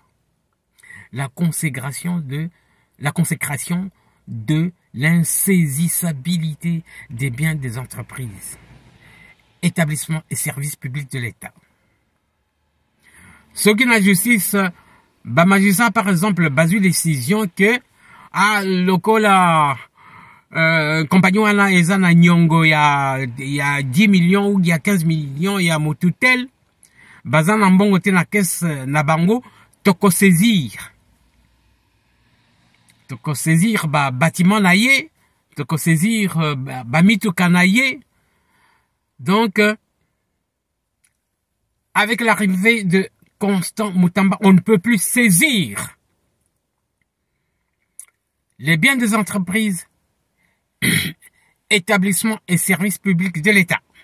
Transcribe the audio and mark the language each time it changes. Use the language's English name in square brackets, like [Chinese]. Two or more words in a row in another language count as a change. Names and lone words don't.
[French] La consécration de l'insaisissabilité des biens des entreprises, établissements et services publics de l'État. Ce qui la justice, bah magistrat par exemple, [Lingala] basu décision que lokola compagnon ana eza na nyongo [French] il y a 10 millions ou il y a 15 millions il y a [Lingala] motutel baza na mbongo te na caisse na bango toko saisir ba bâtiment na ye toko saisir ba mituka na ye. [French] Donc avec l'arrivée de Constant Mutamba, on ne peut plus saisir les biens des entreprises, établissements et services publics de l'État.